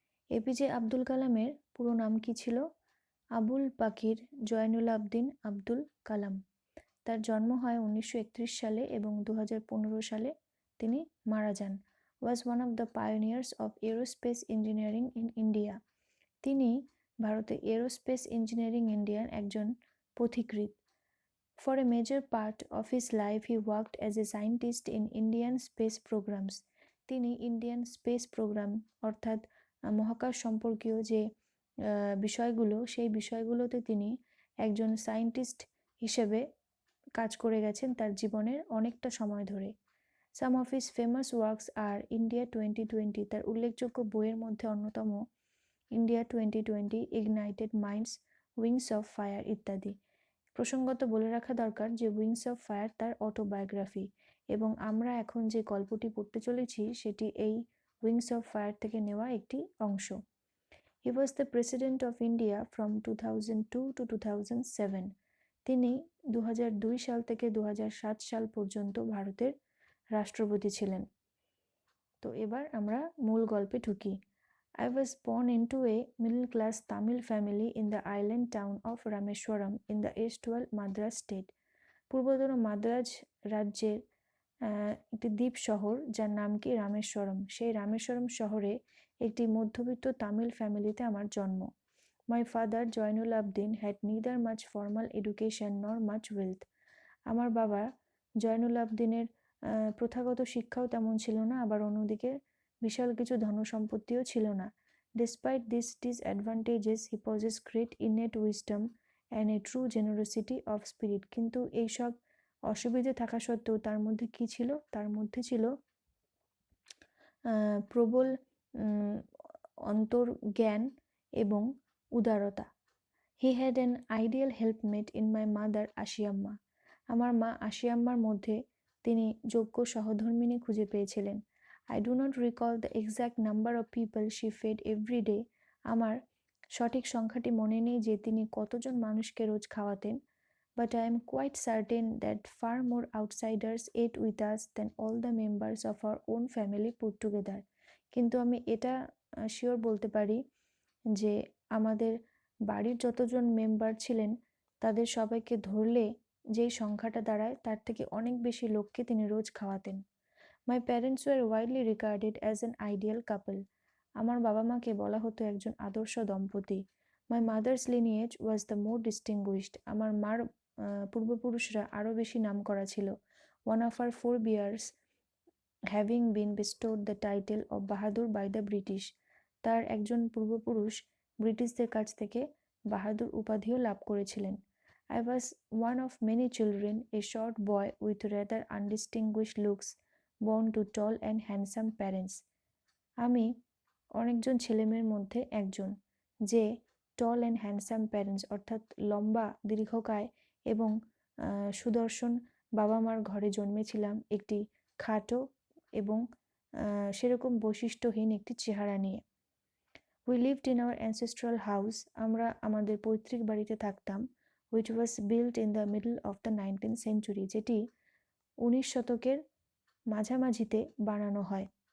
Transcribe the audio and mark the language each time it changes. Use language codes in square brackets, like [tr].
[bn] APJ Abdul কালামের পুরো নাম কি ছিল? আবুল পাকির জয়নুল আবদিন আব্দুল কালাম। তার জন্ম হয় 1931 সালে এবং 2015 সালে তিনি মারা যান। [en] Was one of the pioneers of aerospace engineering in India. [bn] তিনি ভারতে এরোস্পেস ইঞ্জিনিয়ারিং ইন্ডিয়ার একজন পথিকৃৎ। [en] For a major part of his life, he worked as a scientist in Indian space programs. [bn] তিনি ইন্ডিয়ান স্পেস প্রোগ্রাম অর্থাৎ মহাকাশ সম্পর্কীয় যে বিষয়গুলো, সেই বিষয়গুলোতে তিনি একজন সায়েন্টিস্ট হিসেবে কাজ করে গেছেন তার জীবনের অনেকটা সময় ধরে। [en] Some of his famous works are India 2020। [bn] তার উল্লেখযোগ্য বইয়ের মধ্যে অন্যতম India 2020, ignited minds, wings of fire ইত্যাদি। প্রসঙ্গত বলে রাখা দরকার যে উইংস অফ ফায়ার তার অটোবায়োগ্রাফি, এবং আমরা এখন যে গল্পটি পড়তে চলেছি সেটি এই উইংস অফ ফায়ার থেকে নেওয়া একটি অংশ। [en] He was the president of India from 2002 to 2007। [bn] তিনি 2002 সাল থেকে 2007 সাল পর্যন্ত ভারতের রাষ্ট্রপতি ছিলেন। তো এবার আমরা মূল গল্পে ঢুকি। [en] I was born into a middle-class Tamil family in the island town of Rameswaram in the erstwhile Madras state. [bn] পূর্বতন Madras রাজ্যের একটি দ্বীপ শহর যার নাম কি রামেশ্বরম। সেই রামেশ্বরম শহরে একটি মধ্যবিত্ত তামিল ফ্যামিলিতে আমার জন্ম। [en] My father Jainul Abdeen had neither much formal education nor much wealth. [bn] আমার বাবা জয়নুল আবদিনের প্রথাগত শিক্ষাও তেমন ছিল না, আবার অন্যদিকে বিশাল কিছু ধনসম্পত্তিও ছিল না। [en] Despite these disadvantages, he possessed great innate wisdom and a true generosity of spirit. [bn] কিন্তু এইসব অসুবিধে থাকা সত্ত্বেও তার মধ্যে কি ছিল? তার মধ্যে ছিল প্রবল অন্তর্জ্ঞান এবং উদারতা। [en] He had an ideal helpmate in my mother Ashiamma. [bn] আমার মা আশিয়াম্মার মধ্যে তিনি যোগ্য সহধর্মিণী খুঁজে পেয়েছিলেন। [en] I do not recall the exact number of people she fed every day. [bn] আমার সঠিক সংখ্যাটি মনে নেই যে তিনি কতজন মানুষকে রোজ খাওয়াতেন, [en] but I am quite certain that far more outsiders ate with us than all the members of our own family put together. [bn] কিন্তু আমি এটা শিওর বলতে পারি যে আমাদের বাড়ির যতজন মেম্বার ছিলেন তাদের সবাইকে ধরলে যেই সংখ্যাটা দাঁড়ায় তার থেকে অনেক বেশি লোককে তিনি রোজ খাওয়াতেন। [en] My parents were widely regarded as an ideal couple. [bn] আমার বাবা মাকে বলা হতো একজন আদর্শ দম্পতি। [en] My mother's lineage was the more distinguished. [bn] আমার মার পূর্বপুরুষরা আরও বেশি নাম করা ছিল। [en] One of her forebears having been bestowed the title of Bahadur by the British. [bn] তার একজন পূর্বপুরুষ ব্রিটিশদের কাছ থেকে বাহাদুর উপাধিও লাভ করেছিলেন। [en] I was one of many children, a short boy with rather undistinguished looks, born to tall and handsome parents. [bn] আমি অনেকজন ছেলেমেয়ের মধ্যে একজন, যে [en] tall and handsome parents [bn] অর্থাৎ লম্বা, দীর্ঘকায় এবং সুদর্শন বাবা মার ঘরে জন্মেছিলাম, একটি খাটো এবং সেরকম বৈশিষ্ট্যহীন একটি চেহারা নিয়ে। [en] We lived in our ancestral house. [bn] আমরা আমাদের পৈতৃক বাড়িতে থাকতাম, [en] which was built in the middle of the 19th century, [bn] যেটি 19 শতকের মাঝামাঝিতে বানানো হয়।